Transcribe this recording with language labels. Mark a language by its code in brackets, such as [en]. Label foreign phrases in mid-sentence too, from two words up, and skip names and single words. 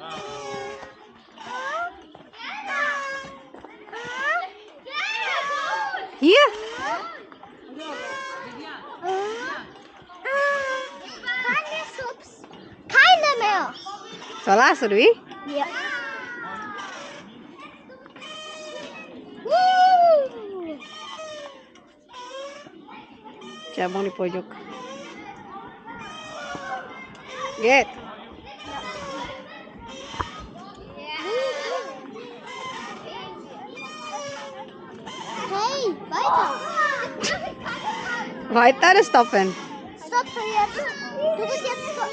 [de] Hier? Keine Subs. Keine mehr. So, lass, oder wie? Ja. Woo! [id] Siya abang di pojok. [de] Get. Hey, weiter. Weiter stoppen. Stopp für jetzt. Du bist jetzt stopp.